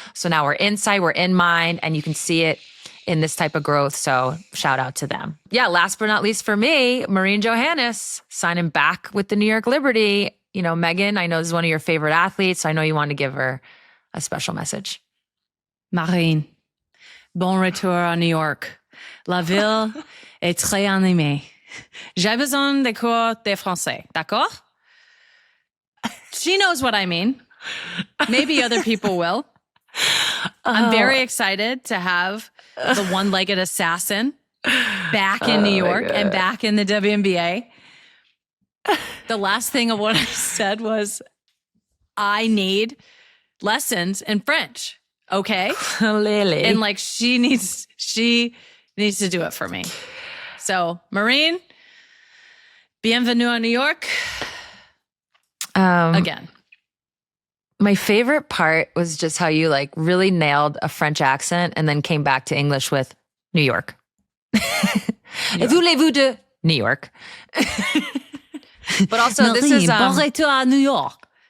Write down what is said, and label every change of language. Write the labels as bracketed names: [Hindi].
[English] So now we're inside, we're in mind, and you can see it in this type of growth. So shout out to them. Yeah, last but not least for me, Marine Johannes signing back with the New York Liberty. You know, Megan, I know this is one of your favorite athletes, so I know you want to give her a special message. [French] Marine. Bon retour à New York. La ville est très animée. J'ai besoin de cours de français. D'accord? [English] She knows what I mean. Maybe other people will. I'm very excited to have the one-legged assassin back in New York and back in the WNBA. The last thing of what I said was, I need lessons in French. Okay. Lily. And like she needs to do it for me. [French] So Marine, bienvenue à New York. [English] Again. My favorite part was just how you like really nailed a French accent and then came back to English with New York. [French] Voulez-vous de New York? [English] But also Marine, this is [French] bon retour à New York.